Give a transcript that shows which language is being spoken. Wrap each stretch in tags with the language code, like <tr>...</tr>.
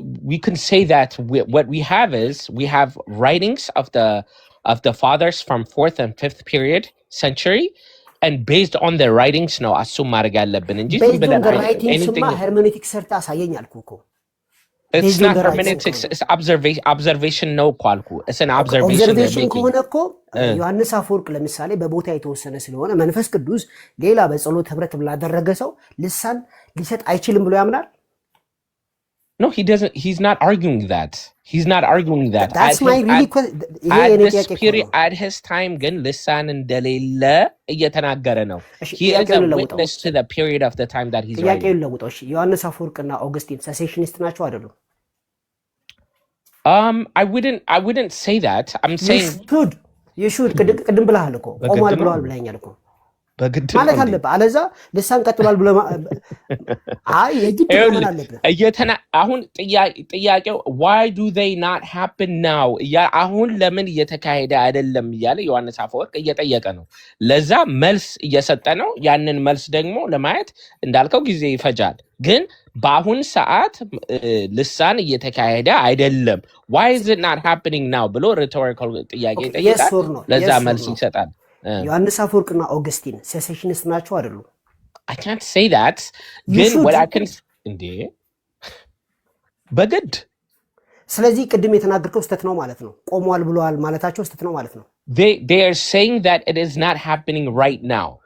<en>We can say that what we have is we have writings of the fathers from 4th and 5th period century, and based on their writings ነው assume</en> <am>ማድረግ ያለብን እንጂ</am> <en>based on the writings</en> <am>ማ hermeneutics ሰርታ አሳየኝ አልኩ እኮ።</am> <en>It's not hermeneutics, it's observation</en> <am>ነው እኮ አልኩ።</am> <en>It's an observation</en> <am>ከሆነ እኮ ዮሐንስ አፈወርቅ ለምሳሌ በቦታ የተወሰነ ስለሆነ መንፈስ ቅዱስ ሌላ በጸሎት ህብረት ላደረገ ሰው ልሳን ሊሰጥ አይችልም ብሎ ያምናል?</am> <en>No, he doesn't. He's not arguing that. He's not arguing that. That's my really question. At his time,</en> <am>ግን ልሳን እንደሌለ እየተናገረ ነው.</am> <en>He is a witness to the period of the time that he's writing.</en> <am>ጥያቄውን ለውጠው። እሺ ዮሐንስ አፈወርቅና ኦገስቲን ሴሴሽኒስት ናቸው አይደሉም?</am> <en>I wouldn't say that. I'm saying</en> <am>you should ቅድም ብለሃል እኮ ቆሟል ብለዋል ብለኛል እኮ ማለት አለብህ። አለዛ ልሳን ቀጥሏል ብለ አይ የግድ ሆነ አለብህ። አሁን ጥያቄው</am> <en>why do they not happen now</en> <am>አሁን ለምን እየተካሄደ አይደለም እያለ ዮሐንስ አፈወርቅ እየጠየቀ ነው። ለዛ መልስ እየሰጠ ነው። ያንን መልስ ደግሞ ለማየት እንዳልከው ጊዜ ይፈጃል። ግን በአሁን ሰዓት ልሳን እየተካሄደ አይደለም</am> <en>why is it not happening now</en> <am>ብሎ rhetorical ጥያቄ ይጠይቃል። ለዛ መልስ ይሰጣል። ዮሐንስ አፈወርቅና ኦገስቲን ሴሴሽኒስት ናቸው አይደሉም?</am> <en>I can't say that.</en> <am>ግን</am> <en>what I can</en> <am>እንዴ በግድ ስለዚህ ቅድም የተናገርከው ስተት ነው ማለት ነው። ቆሟል ብለዋል ማለታቸው ስተት ነው ማለት ነው።</am> <en>They are saying that it is not happening right now.</en>